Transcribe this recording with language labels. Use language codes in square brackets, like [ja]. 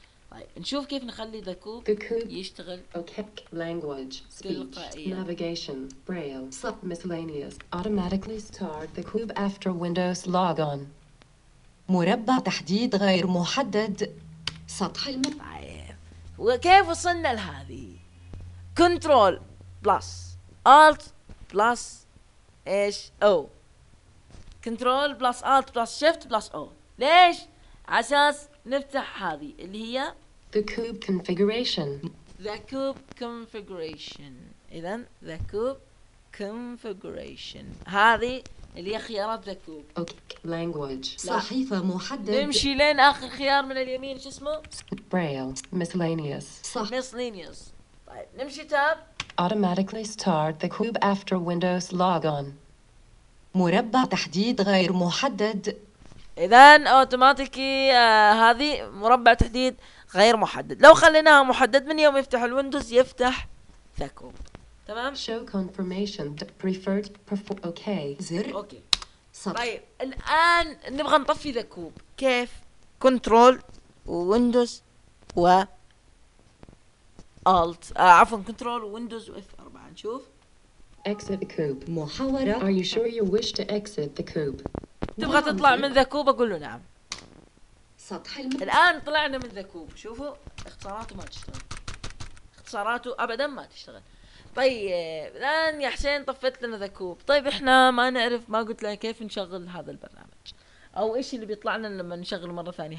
[ar] طيب نشوف كيف نخلي ذكوب يشتغل [en] OKEPK language speech navigation braille sub miscellaneous automatically start the cube after windows logon [ar] مربع تحديد غير محدد سطح المربع. وكيف وصلنا لهذه؟ [en] control plus alt plus [ar] ايش او [en] control plus alt plus shift plus o. [ar] ليش؟ عشان نفتح هذه اللي هي [en] The cube configuration. The cube configuration. [ar] إذن the cube configuration. هذه اللي هي خيارات the cube. [en] Okay. Language. [ar] صحيفة محددة. نمشي لين آخر خيار من اليمين. شو اسمه؟ [en] Braille. Miscellaneous. [ar] صح. Miscellaneous. طيب نمشي تاب. [en] Automatically start the cube after Windows logon. [ar] مربع تحديد غير محدد. إذن أوتوماتيكي هذه مربع تحديد. غير محدد. لو خليناها محدد من يوم يفتح الويندوز يفتح ثكوب. تمام. [en] Show confirmation preferred perform okay [ar] زر. أوكي. طيب الآن نبغى نطفي ثكوب. كيف؟ Control وويندوز و Alt. عفواً Control وويندوز و F4. نشوف. [en] Exit the cube. [ar] محاورة. [en] Are you sure you wish to exit the cube? [ar] تبغى تطلع من ثكوب؟ أقول له نعم. الآن طلعنا من ذكوب. شوفوا اختصاراته ما تشتغل، اختصاراته أبدا ما تشتغل. طيب الآن يا حسين طفيت لنا ذكوب. طيب إحنا ما نعرف، ما قلت لنا كيف نشغل هذا البرنامج أو إيش اللي بيطلع لنا لما نشغل مرة ثانية.